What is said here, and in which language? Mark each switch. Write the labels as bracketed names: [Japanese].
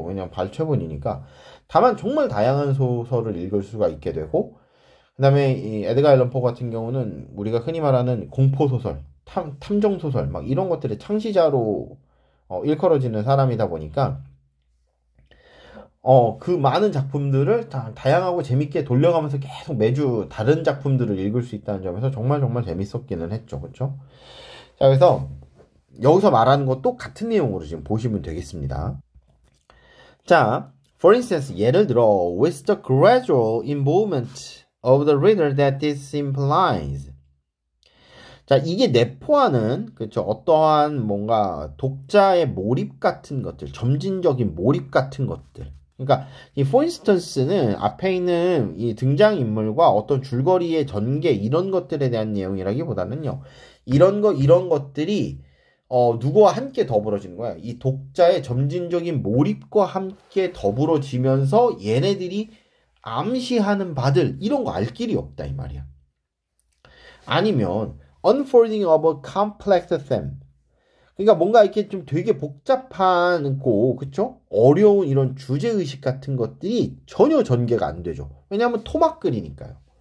[Korean] 왜냐면 발췌본이니까. 다만 정말 다양한 소설을 읽을 수가 있게 되고 그 다음에 이 에드가 앨런 포 같은 경우는 우리가 흔히 말하는 공포소설, 탐정소설 이런 것들의 창시자로 일컬어지는 사람이다 보니까 그 많은 작품들을 다양하고 재밌게 돌려가면서 계속 매주 다른 작품들을 읽을 수 있다는 점에서 정말 재밌었기는 했죠. 그렇죠? 자, 그래서 여기서 말하는 것도 같은 내용으로 지금 보시면 되겠습니다. [English] 자, for instance, [Korean] 예를 들어 [English] with the gradual involvement of the reader that this implies. [Korean] 자, 이게 내포하는 그렇죠. 어떠한 뭔가 독자의 몰입 같은 것들, 점진적인 몰입 같은 것들. 그러니까 이 for instance는 앞에 있는 이 등장인물과 어떤 줄거리의 전개 이런 것들에 대한 내용이라기보다는요. 이런 것들이 누구와 함께 더불어지는 거야. 이 독자의 점진적인 몰입과 함께 더불어지면서 얘네들이 암시하는 바들 이런 거 알 길이 없다 이 말이야. 아니면 [English] unfolding of a complex theme. [Korean] 그러니까 뭔가 이렇게 좀 되게 복잡한 그쵸? 어려운 이런 주제의식 같은 것들이 전혀 전개가 안 되죠. 왜냐하면 토막글이니까요.